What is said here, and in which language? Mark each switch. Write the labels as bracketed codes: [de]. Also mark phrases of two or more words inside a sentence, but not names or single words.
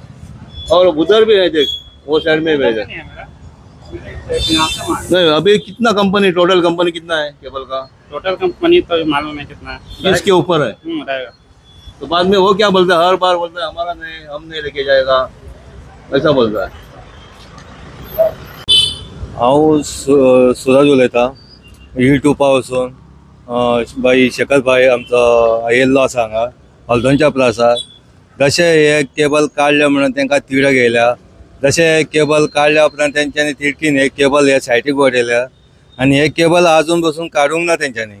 [hi] और उधर भी है देख वो साइड में भी है नहीं अभी कितना कंपनी टोटल कंपनी कितना है केबल का टोटल कंपनी तो मालूम है कितना है इसके ऊपर है रहेगा तो बाद में वो क्या बोलता है, हर बार बोलता है हमारा नहीं, हम नहीं लेके जाएगा, ऐसा बोलता है. [kok] हांव सुरज उलयतां यूट्यूबा वचून बाई शेखर भाई आमचो येयल्लो आसा हांगा हल्दोणच्या प्लासार. जशें हे केबल काडले म्हणून तांकां तिडक येयल्या, जशें हे केबल काडल्या उपरांत तेंच्यांनी तिडकीन हे केबल हे सायटीक उडयल्या आनी हे केबल आजून पासून काडूंक ना तेंच्यांनी.